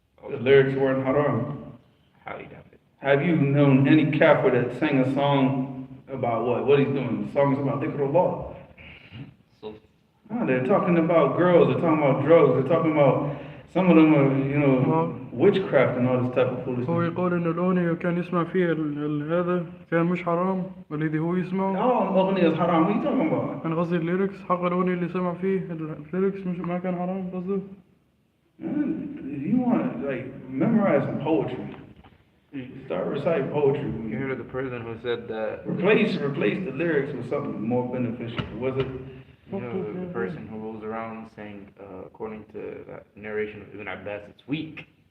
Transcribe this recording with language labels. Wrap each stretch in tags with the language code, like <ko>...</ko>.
<en>The lyrics weren't haram. How you doubt it? Have you known any kafir that sang a song about what? What he's doing? Songs about dhikrullah. So, No, they're talking about girls, they're talking about drugs, they're talking about, some of them are, you know, witchcraft and all this type of</en> <ar>هو</ar> <en>foolishness.</en> <ar>يقول إن الأغنية كان يسمع فيها هذا كان مش حرام والذي هو يسمعه.</ar> <en>Oh, Aghni is haram, what are you talking about?</en> <ar>أنا قصدي الليركس حق الأغنية اللي سمع فيه الليركس مش ما كان حرام قصده.</ar> <en>Man, if you want to, like, memorize some poetry, start reciting poetry. you heard of the person who said that, Replace the lyrics with something more beneficial. Was it? you know, the person who rules around saying, according to that narration of Ibn Abbas, it's weak.</en>